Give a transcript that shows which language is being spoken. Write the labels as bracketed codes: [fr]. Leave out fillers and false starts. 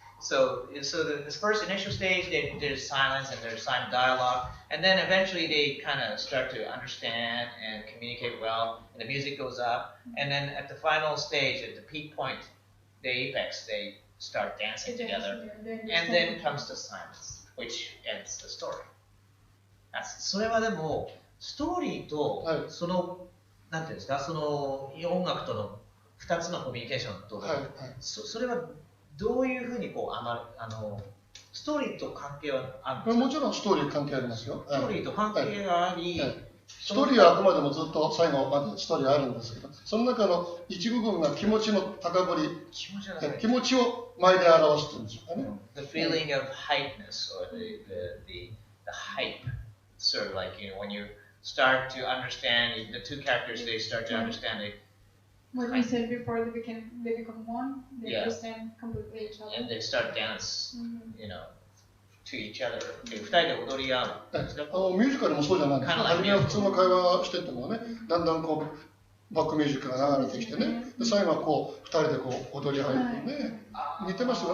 [en] So this first initial stage, there's silence and there's silent dialogue, and then eventually they kind of start to understand and communicate well, and the music goes up, and then at the final stage, at the peak point, the apex, they start dancing together, and then comes the silence, which ends the story. [ja] それはでもストーリーとそのなんていうんですか、その音楽との2つのコミュニケーションと、それはどういうふうにこうストーリーと関係はあるんですか？もちろんストーリー関係ありますよ。ストーリーと関係があり、ストーリーはあくまでもずっと最後までストーリーがあるんですけど、その中の一部分が気持ちの高ぶり、気持ちを前で表してるんでしょうかね。 [en] The feeling of hypeness or the hype, sort of like when you start to understand the two characters, they start to understand it. What we said before, they become one. They understand completely each other. And they start dance, to each other. [ja] 二人で踊り合う。ミュージカルもそうじゃないですか。初めは普通の会話しててもね、だんだんこうバックミュージックが流れてきてね、で最後はこう二人でこう踊り合うね、似てますよ。